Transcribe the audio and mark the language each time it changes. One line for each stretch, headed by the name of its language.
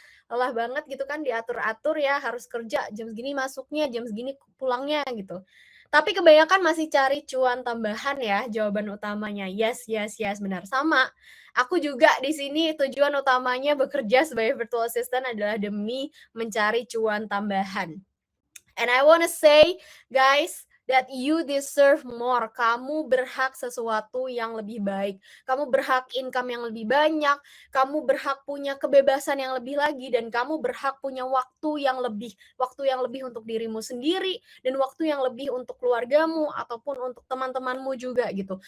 Indonesian: Lelah banget gitu kan diatur-atur ya, harus kerja jam segini masuknya, jam segini pulangnya gitu. Tapi kebanyakan masih cari cuan tambahan ya, jawaban utamanya.
English: Yes, yes, yes, benar.
Indonesian: Sama, aku juga di sini tujuan utamanya bekerja sebagai virtual assistant adalah demi mencari cuan tambahan.
English: And I wanna say, guys, that you deserve more.
Indonesian: Kamu berhak sesuatu yang lebih baik. Kamu berhak income yang lebih banyak. Kamu berhak punya kebebasan yang lebih lagi, dan kamu berhak punya waktu yang lebih. Waktu yang lebih untuk dirimu sendiri, dan waktu yang lebih untuk keluargamu ataupun untuk teman-temanmu juga gitu.